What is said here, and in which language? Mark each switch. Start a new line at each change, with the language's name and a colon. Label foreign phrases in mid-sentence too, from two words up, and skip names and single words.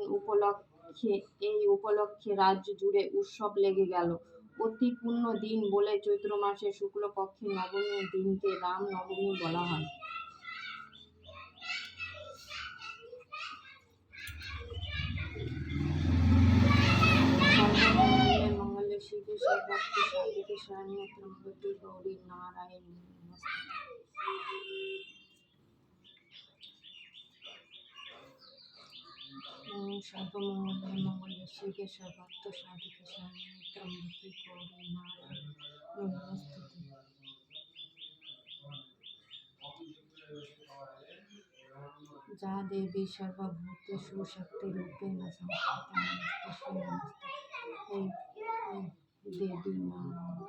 Bangla: এই উপলক্ষে রাজ্য জুড়ে উৎসব লেগে গেল। অতি পুণ্য দিন বলে চৈত্র মাসের শুক্লপক্ষের নবমীর দিনকে রাম নবমী বলা হয়।
Sanskrit: মঙ্গলে শিবে সর্বার্থ সাধিকে শরণ্যে ত্র্যম্বকে গৌরী নারায়ণী নমস্তুতে। সর্বমঙ্গলে শিবে সর্বার্থ সাধিকে শরণ্যে ত্র্যম্বকে গৌরী নারায়ণী নমস্তুতে। যা দেবী সর্বভূতেষু শক্তিরূপেণ সংস্থিতা নমস্তেস্মৈ নমস্তুতে।
Bangla: হে দেবী মা